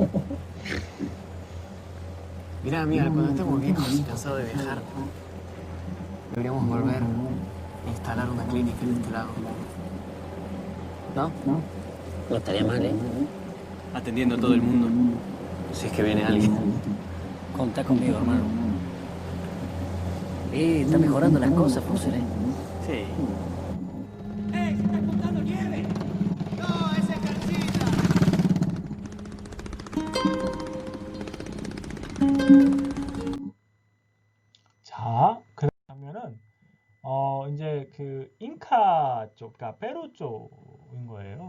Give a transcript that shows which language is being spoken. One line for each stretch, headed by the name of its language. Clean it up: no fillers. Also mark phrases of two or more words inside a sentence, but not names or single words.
Spanish: Mirá, amiga, cuando estemos viejos y cansados de viajar, deberíamos volver a instalar una clínica en este lado. ¿No? No estaría mal, ¿eh? Atendiendo a todo el mundo. Si es que viene alguien. Contá conmigo, hermano. Está mejorando las cosas, Fuser, ¿eh? Sí.
Korean: 자, 그 다음에는 이제 그 잉카 쪽, 그러니까 페루 쪽인 거예요.